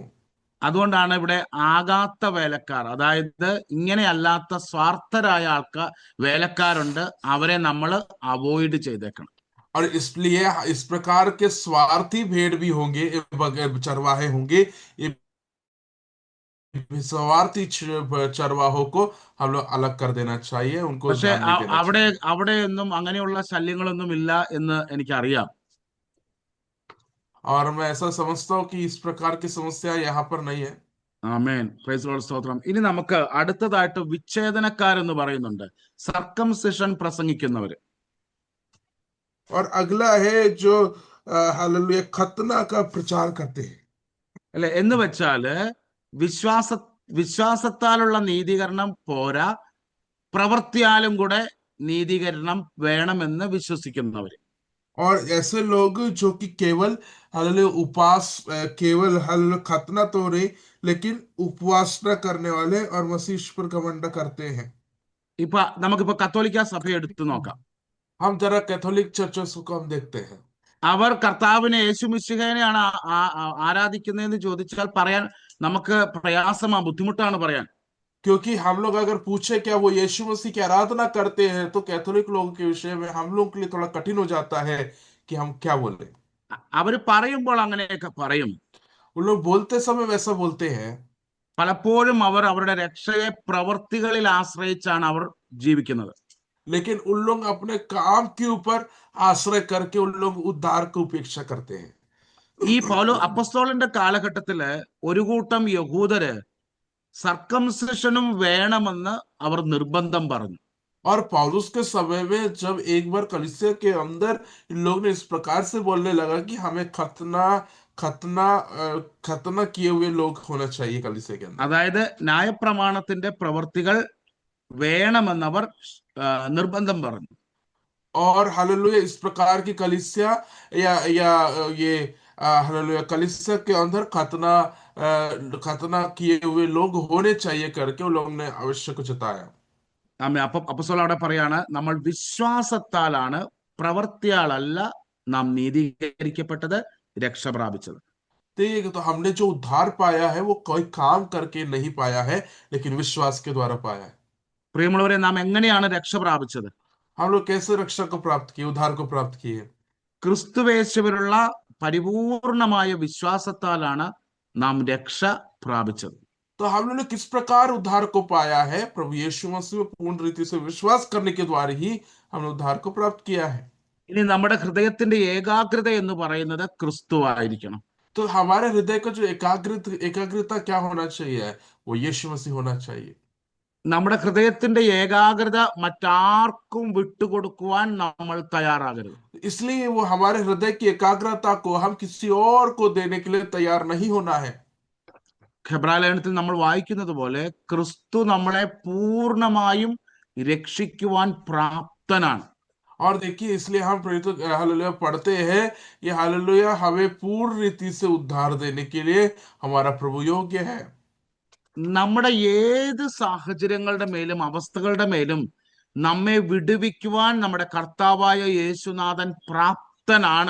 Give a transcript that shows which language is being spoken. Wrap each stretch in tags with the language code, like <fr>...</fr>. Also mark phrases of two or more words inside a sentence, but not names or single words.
<ml>അതുകൊണ്ടാണ് ഇവിടെ ആകാത്ത വേലക്കാർ, അതായത് ഇങ്ങനെ അല്ലാത്ത സ്വാർത്ഥരായ വേലക്കാരുണ്ട്, അവരെ നമ്മൾ അവോയ്ഡ് ചെയ്തേക്കണം.</ml> <hi>और इसलिए इस प्रकार के स्वार्थी भेड़ भी होंगे, चरवाहे होंगे। ये स्वार्थी चरवाहों को हम लोग अलग कर देना चाहिए, उनको</hi> <ml>പക്ഷെ</ml> <hi>ध्यान नहीं देना चाहिए।</hi> <ml>അവിടെയൊന്നും അങ്ങനെയുള്ള ശല്യങ്ങളൊന്നും ഇല്ല എന്ന് എനിക്കറിയാം.</ml> <hi>और मैं ऐसा समझता हूँ कि इस प्रकार की समस्या यहाँ पर नहीं है।</hi> <ml>ആമേൻ.</ml> <en>Praise the Lord.</en> <ml>സ്തോത്രം. ഇനി നമുക്ക് അടുത്തതായിട്ട് വിച്ഛേദനക്കാരെന്ന് പറയുന്നുണ്ട്, സർക്കംസിഷൻ പ്രസംഗിക്കുന്നവര്.</ml> <hi>और अगला है जो हालेलुया खतना का प्रचार करते हैं।</hi> <ml>അല്ലെ, എന്ന് വെച്ചാല് വിശ്വാസത്താലുള്ള നീതീകരണം പോരാ, പ്രവൃത്തിയാലും കൂടെ നീതീകരണം വേണമെന്ന് വിശ്വസിക്കുന്നവര്.</ml> <hi>और ऐसे लोग जो कि केवल हालेलुया केवल हालेलुया खतना तो नहीं, लेकिन उपवासना करने वाले और मसीह पर घमंड करते हैं।</hi> <ml>നമുക്കിപ്പോ കത്തോലിക്ക സഭ എടുത്തു നോക്കാം.</ml> <hi>हम जरा</hi> <en>Catholic churches</en> <hi>को हम देखते हैं।</hi> <ml>അവർ കർത്താവിനെ യേശുമിശിഹായെയാണ് ആരാധിക്കുന്നതെന്ന് ചോദിച്ചാൽ പറയാൻ നമുക്ക് പ്രയാസമാണ്, ബുദ്ധിമുട്ടാണ് പറയാൻ.</ml> <hi>क्योंकि हम लोग अगर पूछे क्या वो यीशु मसीह की आराधना करते हैं, तो कैथोलिक लोगों के विषय में हम लोग के लिए थोड़ा कठिन हो जाता है कि हम क्या बोले।</hi> <ml>അവര് പറയുമ്പോൾ അങ്ങനെയൊക്കെ പറയും.</ml> <hi>वो लोग बोलते समय वैसा बोलते हैं,</hi> <ml>പലപ്പോഴും അവർ അവരുടെ രക്ഷയെ പ്രവർത്തികളിൽ ആശ്രയിച്ചാണ് അവർ ജീവിക്കുന്നത്.</ml> <hi>लेकिन उन लोग अपने काम के ऊपर आश्रय करके उन लोग उद्धार की उपेक्षा करते हैं।</hi> <ml>ഈ അപ്പസ്തോലന്റെ കാലഘട്ടത്തില് ഒരു കൂട്ടം യഹൂദര് സർക്കംസിഷനും വേണമെന്ന് അവർ നിർബന്ധം പറഞ്ഞു.</ml> <hi>और पौलुस के समय में जब एक बार कलीसिया के अंदर इन लोग ने इस प्रकार से बोलने लगा कि हमें खतना खतना किए हुए लोग होना चाहिए कलीसिया के अंदर,</hi> <ml>അതായത് ന്യായപ്രമാണത്തിന്റെ പ്രവർത്തികൾ വേണമെന്നവർ നിർബന്ധം പറഞ്ഞു.</ml> <hi>और हालेलुया इस प्रकार की कलीसिया या ये हालेलुया कलीसिया के अंदर खतना किए हुए लोग होने चाहिए करके उन लोगों ने आवश्यक जताया।</hi> <ml>അപ്പസ്തോലൻ അവിടെ പറയാണ്, നമ്മൾ വിശ്വാസത്താലാണ്, പ്രവൃത്തിയാലല്ല നാം നീതീകരിക്കപ്പെട്ടത്, രക്ഷ പ്രാപിച്ചത്.</ml> <hi>तो हमने जो उद्धार पाया है वो कोई काम करके नहीं पाया है, लेकिन विश्वास के द्वारा पाया है।</hi> <ml>പ്രിയമുള്ളവരെ, നാം എങ്ങനെയാണ് രക്ഷ പ്രാപിച്ചത്?</ml> <hi>हम लोग कैसे रक्षा को प्राप्त किए, उद्धार को प्राप्त किए?</hi> <ml>ക്രിസ്തുവേശുവിലുള്ള പരിപൂർണമായ വിശ്വാസത്താലാണ് നാം രക്ഷ പ്രാപിച്ചത്.</ml> <hi>तो हम लोगों ने किस प्रकार उद्धार को पाया है? प्रभु यीशु मसीह में पूर्ण रीति से विश्वास करने के द्वारा ही हमने उद्धार को प्राप्त किया है।</hi> <ml>ഇനി നമ്മുടെ ഹൃദയത്തിന്റെ ഏകാഗ്രത എന്ന് പറയുന്നത് ക്രിസ്തു ആയിരിക്കണം.</ml> <hi>तो हमारे हृदय का जो एकाग्रता क्या होना चाहिए? वो यीशु मसीह होना चाहिए।</hi> <ml>നമ്മുടെ ഹൃദയത്തിന്റെ ഏകാഗ്രത മറ്റാർക്കും വിട്ടുകൊടുക്കുവാൻ നമ്മൾ തയ്യാറാകരുത്.</ml> <hi>इसलिए वो हमारे हृदय की एकाग्रता को हम किसी और को देने के लिए तैयार नहीं होना है।</hi> <ml>ഹെബ്രായലേഖനത്തിൽ നമ്മൾ വായിക്കുന്നത് പോലെ ക്രിസ്തു നമ്മളെ പൂർണ്ണമായും രക്ഷിക്കുവാൻ പ്രാപ്തനാണ്.</ml> <hi>और देखिए, इसलिए हम हालेलुया पढ़ते हैं, ये हालेलुया हमें पूर्ण रीति से उद्धार देने के लिए हमारा प्रभु योग्य है।</hi> <ml>നമ്മുടെ ഏത് സാഹചര്യങ്ങളുടെ മേലും അവസ്ഥകളുടെ മേലും നമ്മെ വിടുവിക്കുവാൻ നമ്മുടെ കർത്താവായ യേശുനാഥൻ പ്രാപ്തനാണ്.</ml>